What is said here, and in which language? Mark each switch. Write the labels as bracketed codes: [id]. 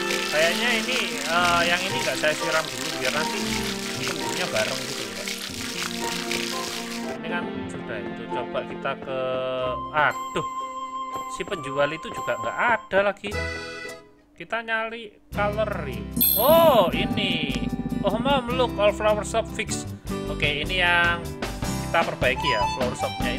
[id] Kayaknya ini yang ini nggak saya siram dulu biar nanti tumbuhnya bareng gitu ya. Ini kan sudah itu. Coba kita ke, aduh, si penjual itu juga nggak ada lagi. Kita nyari kalori. Oh, ini. [en] Oh, Mom, look, all flower shop fix. [id] Oke, ini yang kita perbaiki ya, flower shopnya.